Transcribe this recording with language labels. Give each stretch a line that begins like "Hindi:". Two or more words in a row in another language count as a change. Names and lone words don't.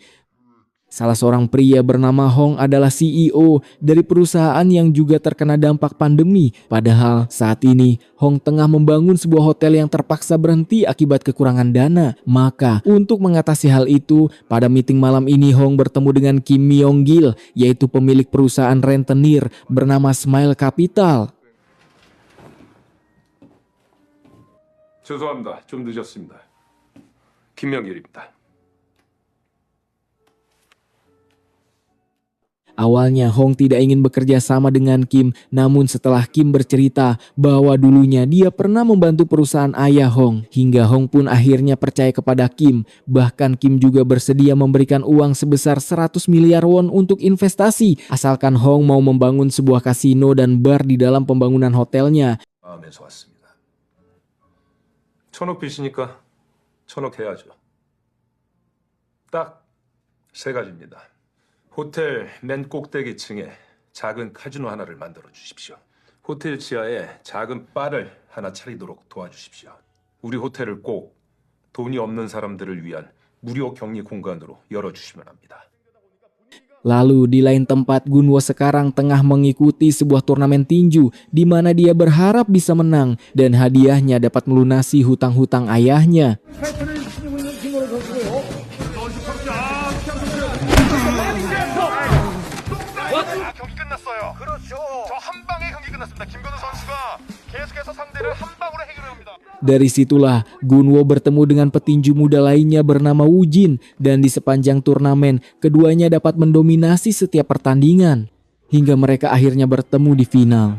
Indonesian: Salah seorang pria bernama Hong adalah CEO dari perusahaan yang juga terkena dampak pandemi. Padahal saat ini Hong tengah membangun sebuah hotel yang terpaksa berhenti akibat kekurangan dana. Maka untuk mengatasi hal itu, pada meeting malam ini Hong bertemu dengan Kim Myong-gil, yaitu pemilik perusahaan rentenir bernama Smile Capital.
Korean: 죄송합니다. 좀 늦었습니다. 김명길입니다.
Indonesian: Awalnya Hong tidak ingin bekerja sama dengan Kim, namun setelah Kim bercerita bahwa dulunya dia pernah membantu perusahaan ayah Hong, hingga Hong pun akhirnya percaya kepada Kim. Bahkan Kim juga bersedia memberikan uang sebesar 100 miliar won untuk investasi, asalkan Hong mau membangun sebuah kasino dan bar di dalam pembangunan hotelnya.
Korean: 마음에서 왔습니다. 1,000억 빚이니까 1,000억 해야죠. 딱 세 가지입니다. 호텔 맨 꼭대기 층에 작은 카지노 하나를 만들어 주십시오. 호텔 지하에 작은 바를 하나 차리도록 도와주십시오. 우리 호텔을 꼭 돈이 없는 사람들을 위한 무료 격리 공간으로 열어주시면 합니다.
Indonesian: Lalu di lain tempat, Gun-woo sekarang tengah mengikuti sebuah turnamen tinju di mana dia berharap bisa menang dan hadiahnya dapat melunasi hutang-hutang ayahnya.
Korean: 경기 끝났어요. 그렇죠. 저 한 방에 경기 끝났습니다. 김건우 선수가 계속해서 상대를 한 방으로 해결합니다.
Indonesian: Dari situlah Gun-woo bertemu dengan petinju muda lainnya bernama Woo Jin, dan di sepanjang turnamen keduanya dapat mendominasi setiap pertandingan hingga mereka akhirnya bertemu di final.